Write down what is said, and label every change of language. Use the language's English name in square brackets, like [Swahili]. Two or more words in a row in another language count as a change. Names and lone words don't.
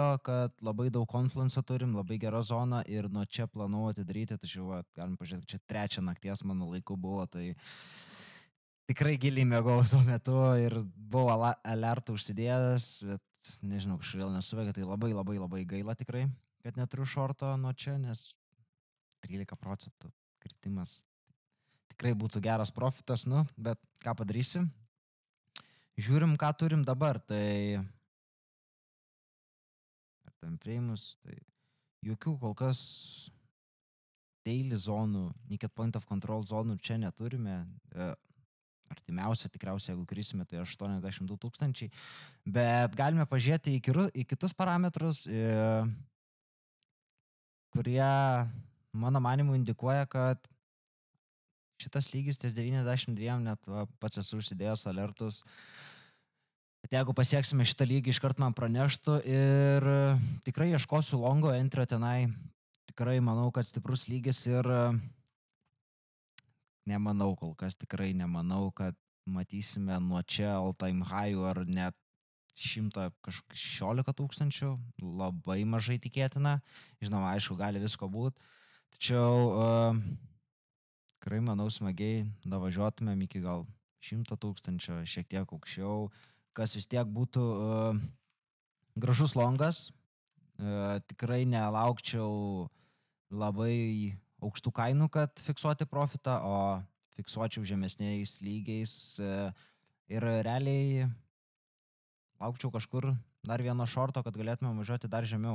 [Lithuanian] kad labai daug konfluenso turim, labai gera zona ir nuo čia planavau atidaryti, tačiau galim pažiūrėti, čia 3 nakties mano laiku buvo, tai tikrai giliai mėgau tuo metu ir buvau alertą užsidėjęs, bet nežinau, kažkodėl nesuveikia, tai labai gaila tikrai, kad neturiu šorto nuo čia, nes 13% kritimas tikrai būtų geras profitas, bet ką padarysi. Žiūrim, ką turim dabar, tai ar [English] time frames, [Lithuanian] tai jokių kol kas daily zonų, [English] naked point of control [Lithuanian] zonų čia neturime. Artimiausia tikriausiai, jeigu krisime, tai 82 000, bet galime pažiūrėti į kitus parametrus, kurie mano manimu indikuoja, kad šitas lygis ties 92, net pats esu užsidėjęs alertus, kad jeigu pasieksime šitą lygį, iškart man praneštų ir tikrai ieškosiu longo entrio tenai, tikrai manau, kad stiprus lygis ir nemanau, kol kas tikrai nemanau, kad matysime nuo čia [English] all time high [Lithuanian] ar net 116 000, labai mažai tikėtina, žinoma, aišku, gali visko būti, tačiau tikrai manau smagiai davažiuotumėm iki gal 100 000, šiek tiek aukščiau, kas vis tiek būtų gražus longas, tikrai nelaukčiau labai aukštų kainų, kad fiksuoti profitą, o fiksuočiau žemesniais lygiais ir realiai laukčiau kažkur dar vieno šorto, kad galėtume važiuoti dar žemiau.